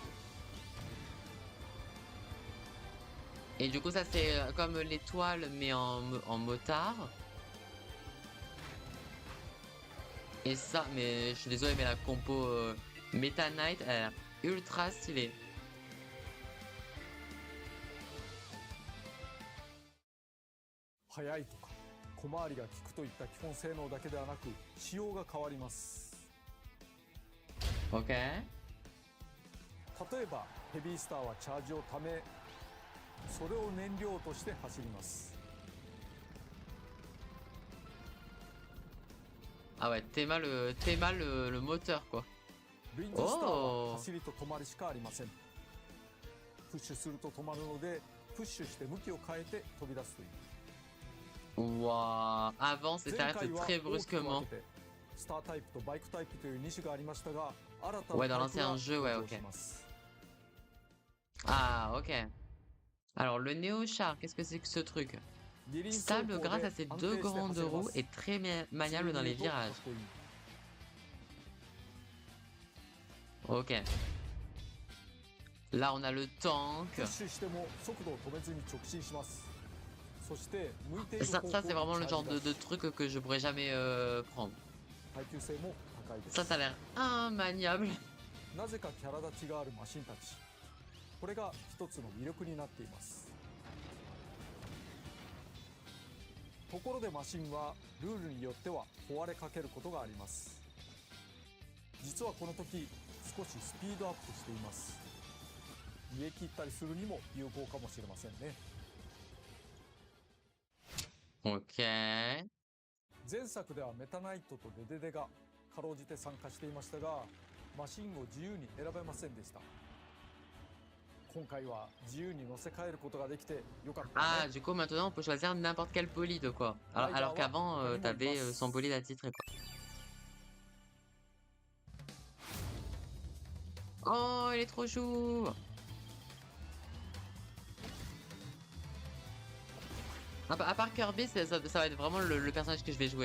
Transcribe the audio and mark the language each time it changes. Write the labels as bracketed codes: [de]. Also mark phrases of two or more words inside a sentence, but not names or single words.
[fr] Et du coup, ça c'est comme l'étoile, mais en motard. Et ça, mais je suis désolé, mais la compo Meta Knight, elle a l'air ultra stylée. [ja] 速いとか小回りが利くといった基本性能だけではなく仕様が変わります。 Ok. 例えばヘビースターはチャージをため、それを燃料として走ります。 [fr] Ah ouais, le moteur quoi. [ja] レインズスターは走りと止まりしかありません。プッシュすると止まるので、プッシュして向きを変えて飛び出すという。 [fr] Waouh, avance et [ja] 前 [fr] t'arrêtes [ja] 回は [fr] très [ja] 大きく分 [fr] brusquement. [ja] けてスタータイプとバイクタイプという2種がありましたが、新た [fr] Ouais, [ja] な [fr] dans [ja] タイプ [fr] l'ancien [ja] が [fr] jeu, ouais, [ja] 登場 [fr] ok. [ja] します。 [fr] Ah, ok. Alors, le Néo-Char, qu'est-ce que c'est que ce truc? [ja] 二輪走 [fr] Stable [ja] 行 [fr] grâce à [ja] で [fr] ses [ja] 安 [fr] deux [ja] 定して [fr] grandes [ja] 走れま [fr] roues [ja] す。 [fr] et très maniable dans les [ja] 普通に言うとか [fr] virages. [ja] っこいい。 [fr] Ok. Là, on a le tank. [ja] プッシュしても速度を止めずに直進します。そして向いている [fr] Ça, [ja] 方向 [fr] ça [ja] に [fr] c'est vraiment le [ja] チャ [fr] genre [ja] ージ出 [fr] de [ja] す。 [fr] truc que je pourrais jamais prendre. [ja] 耐久性も高いです。 [fr] Ça a l'air immaniable. [ja] なぜかキャラ立ちがあるマシンたち。これが一つの魅力になっています。ところでマシンはルールによっては壊れかけることがあります。実はこの時少しスピードアップしています。逃げ切ったりするにも有効かもしれませんね。 Ok. 前作ではメタナイトとデデデがかろうじて参加していましたが、マシンを自由に選べませんでした。今回は自由に乗せ替えることができてよかった [fr] Ah, [ja] ね。 [fr] du coup, maintenant, on peut choisir n'importe quel bolide, quoi. Alors qu'avant, t'avais son bolide attitré, quoi. Oh, il est trop chou! À part Kirby, ça va être vraiment le personnage que je vais jouer.